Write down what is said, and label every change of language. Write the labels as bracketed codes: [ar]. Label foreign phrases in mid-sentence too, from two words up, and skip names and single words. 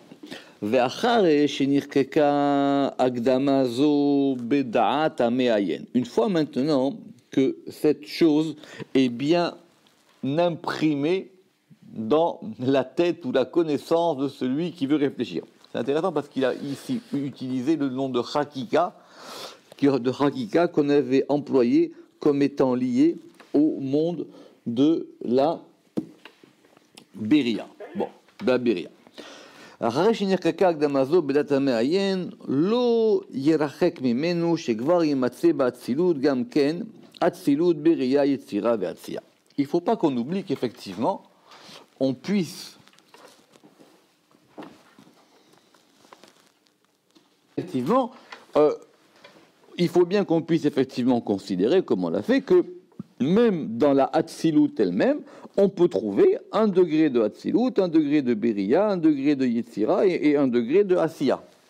[fr] Une fois maintenant que cette chose est bien imprimée dans la tête ou la connaissance de celui qui veut réfléchir. C'est intéressant parce qu'il a ici utilisé le nom de Hakika qu'on avait employé comme étant lié au monde de la Beria. Bon, de la Beria. [he] אחרי שנרקקה הקדמה זו בדעת המעיין, לא ירחק ממנו שכבר יימצא באצילות גם כן, אצילות בראייה, יצירה ועשייה. [fr] Il ne faut pas qu'on oublie qu'effectivement, on puisse effectivement, il faut bien qu'on puisse effectivement considérer, comme on l'a fait, que même dans la Hatzilut elle-même, on peut trouver un degré de Hatzilut, un degré de Beria, un degré de Yetzira et un degré de Asiya.